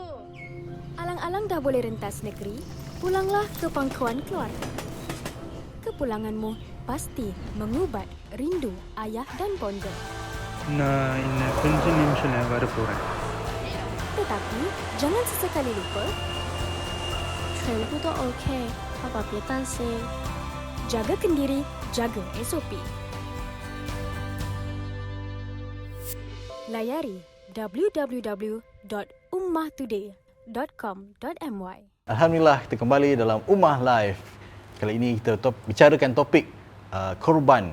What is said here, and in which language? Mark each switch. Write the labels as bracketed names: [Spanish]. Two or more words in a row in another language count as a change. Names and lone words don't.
[Malay] Alang-alang dah boleh rentas negeri, pulanglah ke pangkuan keluarga. Kepulanganmu pasti mengubat rindu ayah dan bonda. [Tamil] நான் இன்னும் கொஞ்ச நிமிஷம் வரப்போகிறேன். [Malay] Tetapi jangan sesekali lupa [Chinese] 全部都 OK， 爸爸别担心。 [Malay] jaga kendiri, jaga SOP. Layari www.ummahtoday.com.my. Alhamdulillah, kita kembali dalam Ummah Live. Kali ini kita bicarakan topik korban.